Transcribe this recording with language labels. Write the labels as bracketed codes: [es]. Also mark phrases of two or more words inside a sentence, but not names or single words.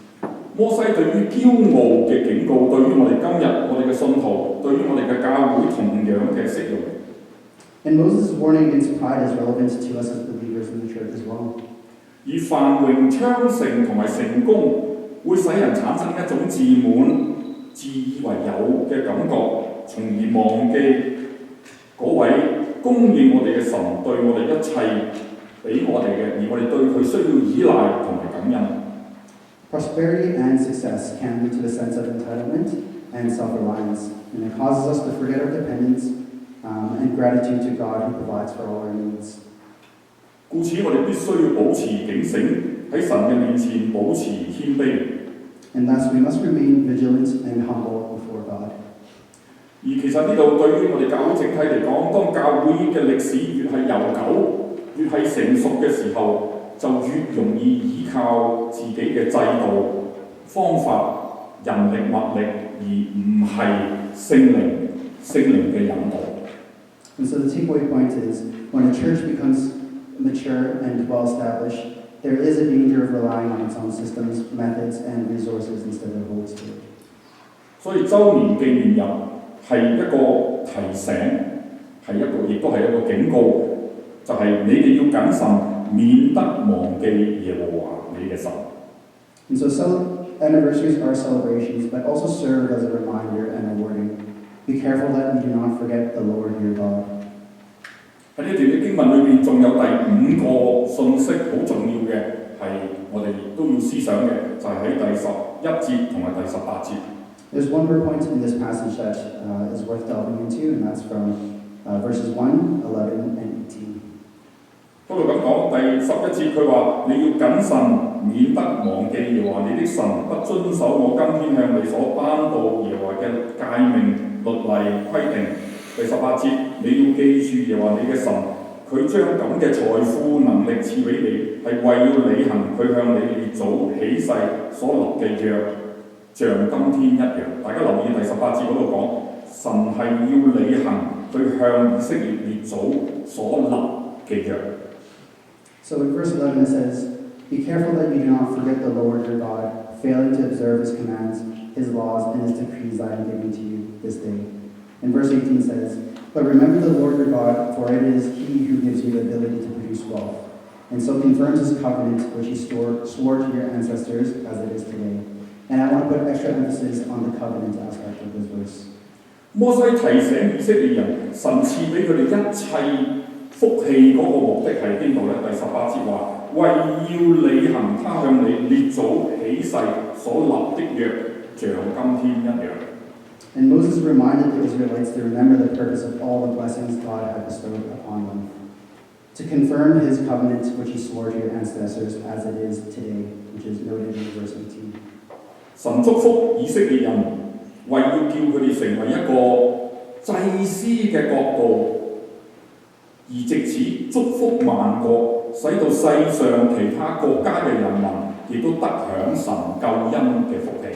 [yue] 摩西對於驕傲嘅警告，對於我哋今日我哋嘅信徒，對於我哋嘅教會同樣嘅適用。 [en] And Moses' warning against pride is relevant to us as believers in the church as well. [yue] 而繁榮昌盛同埋成功，會使人產生一種自滿、自以為有嘅感覺，從而忘記嗰位供應我哋嘅神對我哋一切俾我哋嘅，而我哋對佢需要依賴同埋感恩。 [en] Prosperity and success can lead to a sense of entitlement and self-reliance, and it causes us to forget our dependence and gratitude to God who provides for all our needs. [yue] 故此，我哋必須要保持警醒，喺神嘅面前保持謙卑。 [en] And thus we must remain vigilant and humble before God. [yue] 而其實呢度對於我哋教會整體嚟講，當教會嘅歷史越係悠久、越係成熟嘅時候，就越容易依靠自己嘅制度、方法、人力、物力，而唔係聖靈嘅引導。 [en] And so the takeaway point is, when a church becomes mature and well established, there is a danger of relying on its own systems, methods, and resources instead of the Holy Spirit. [yue] 所以週年紀念日係一個提醒，亦都係一個警告，就係、你哋要謹慎，免得忘記耶和華你嘅神。 [en] And so anniversaries are celebrations, but also serve as a reminder and a warning. Be careful that you do not forget the Lord your God. [yue] 喺呢段嘅經文裏邊，仲有第5個信息好重要嘅，係我哋都要思想嘅，就係、喺第11節同埋第18節。 [en] There's one more point in this passage that is worth delving into, and that's from verses 1, 11, and 18. [yue] 嗰度咁講，第11節佢話：你要謹慎，免得忘記耶和華你的神，不遵守我今天向你所頒布耶和華嘅誡命、律例、規定。第18節，你要記住耶和華你嘅神，佢將咁嘅財富能力賜俾你，係為要履行佢向你列祖起誓所立嘅約，像今天一樣。大家留意第18節嗰度講，神係要履行佢向以色列列祖所立嘅約。 [en] So in verse 11 it says, Be careful that you do not forget the Lord your God, failing to observe his commands, his laws, and his decrees that I am giving to you this day. And verse 18 says, But remember the Lord your God, for it is he who gives you the ability to produce wealth, and so confirms his covenant which he swore to your ancestors as it is today. And I want to put extra emphasis on the covenant aspect of this verse. [yue] 摩西提醒以色列人，神賜俾佢哋一切福氣嗰個目的係邊度呢？第18節話：為要履行他向你列祖起誓所立的約，像今天一樣。 [en] And Moses reminded the Israelites to remember the purpose of all the blessings God had bestowed upon them, to confirm his covenant which he swore to your ancestors as it is today, which is noted in verse 18. [yue] 神祝福以色列人，為要叫佢哋成為一個祭司嘅國度，而藉此祝福萬國，使到世上其他國家嘅人民亦都得享神救恩嘅福氣。